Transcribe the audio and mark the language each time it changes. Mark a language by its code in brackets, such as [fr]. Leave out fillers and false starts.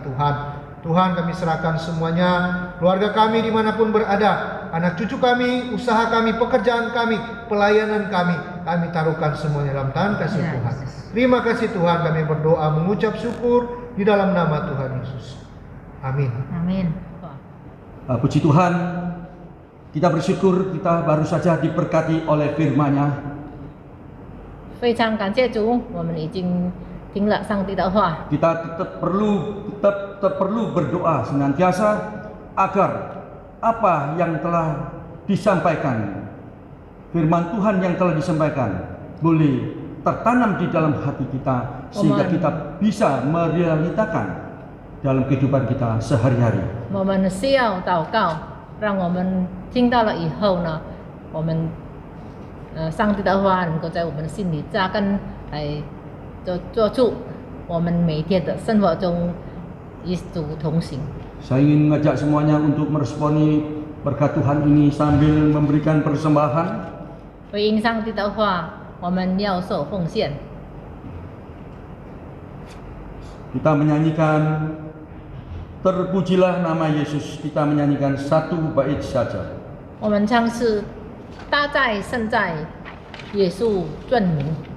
[id] Tuhan, Tuhan, kami serahkan semuanya, keluarga kami dimanapun berada, anak cucu kami, usaha kami, pekerjaan kami, pelayanan kami taruhkan semuanya dalam tangan kasih Tuhan. Terima kasih Tuhan, kami berdoa mengucap syukur di dalam nama Tuhan Yesus. Amin. Amin. Puji Tuhan, kita bersyukur kita baru saja diberkati oleh firman-Nya. [zh] 非常感谢主，我们已经听了上帝的话。 [id] Kita tetap perlu berdoa senantiasa agar apa yang telah disampaikan, firman Tuhan yang telah disampaikan boleh tertanam di dalam hati kita, sehingga kita bisa merealitakan dalam kehidupan kita sehari-hari. [zh] 我们需要祷告，让我们听到了以后呢，我们上帝的话能够在我们的心里扎根，来做出我们每天的生活中与主同行。 [id] Saya ingin mengajak semuanya untuk meresponi berkat Tuhan ini sambil memberikan persembahan. [zh] 回应上帝的话，我们要受奉献。 [id] Kita menyanyikan Terpujilah nama Yesus. Kita menyanyikan satu bait saja. [zh] 我们唱是大在圣在，耶稣尊名。